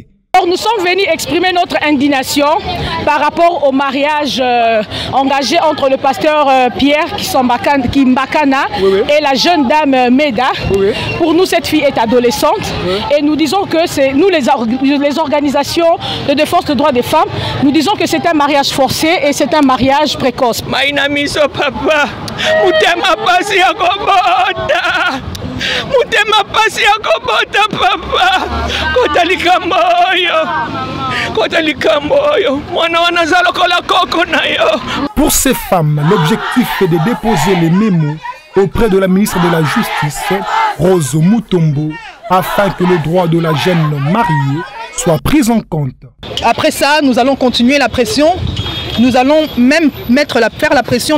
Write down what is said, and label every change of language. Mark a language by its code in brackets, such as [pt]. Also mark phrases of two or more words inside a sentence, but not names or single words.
[fr] Nous sommes venus exprimer notre indignation par rapport au mariage engagé entre le pasteur Pierre Kimbakana et la jeune dame Meda. Pour nous, cette fille est adolescente et nous disons que c'est nous les organisations de défense des droits des femmes, nous disons que c'est un mariage forcé et c'est un mariage précoce. Papa, [ln] Mutema pasi akobota papa kotalika moyo mwana wanazalo kola koko na yo. [fr] Pour ces femmes, l'objectif est de déposer les mémos auprès de la ministre de la Justice, Rose Mutombo, afin que le droit de la jeune mariée soit pris en compte. Après ça, nous allons continuer la pression. Nous allons même faire la pression.